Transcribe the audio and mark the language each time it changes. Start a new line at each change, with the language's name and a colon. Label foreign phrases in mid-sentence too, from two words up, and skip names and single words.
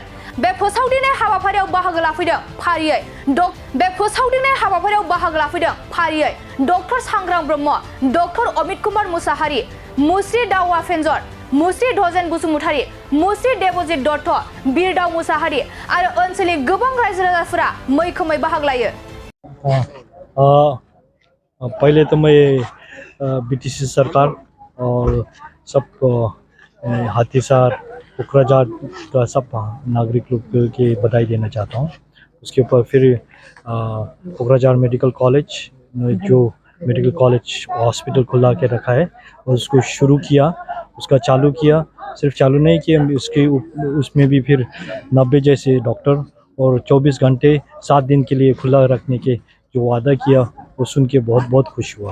Bodo: बे फोसावदिंनाय हाबाफारियाव बाहागो लाफैदों फारियै डक्टर सांग्रां ब्रह्म, डक्टर अमित कुमार मुसाहारि, मुस्रि दावा फेन्जर, मुस्रि धजेन बसुमतारी, मुस्रि देबजित दत्त, बिरदाव मुसाहारि आरो ओनसोलनि गोबां रायजो राजाफोरा मैखोमै बाहागो लायो।
Hindi: पहले तो मैं बीटीसी सरकार और सब हाथीसार कोकराझार का सब नागरिक लोग के बधाई देना चाहता हूँ। उसके ऊपर फिर कोकराझार मेडिकल कॉलेज जो मेडिकल कॉलेज हॉस्पिटल खुला के रखा है और उसको शुरू किया, उसका चालू किया, सिर्फ चालू नहीं किया, उसमें भी फिर 90 जैसे डॉक्टर और 24 घंटे 7 दिन के लिए खुला रखने के जो वादा किया वो सुन के बहुत बहुत खुश हुआ।